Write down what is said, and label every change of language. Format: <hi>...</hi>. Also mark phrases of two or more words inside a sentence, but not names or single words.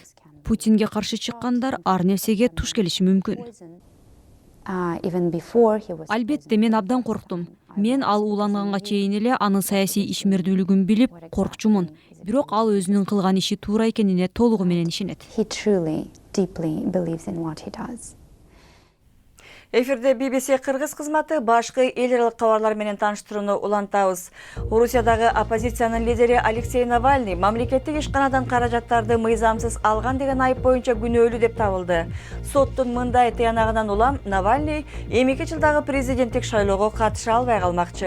<ky>Путинге каршы чыккандар ар нерсеге туш келиши мүмкүн. Албетте, мен абдан корктум. Мен ал ууланганга чейин эле анын саясий ишмердүүлүгүн билип коркчумун. Бирок ал өзүнүн кылган иши туура экенине толугу менен ишенет.</ky> <en>He truly, deeply believes in what he does.</en> <ky>Эфирде BBC Кыргыз кызматы башкы эл аралык кабарлар менен тааныштырууну улантабыз. Орусиядагы оппозициянын лидери Алексей Навальный мамлекеттик ишканадан каражаттарды мыйзамсыз алган деген айып боюнча күнөөлүү деп табылды. Соттун мындай тыянагынан улам Навальный 2 жылдагы президенттик шайлоого катыша албай калмакчы.</ky>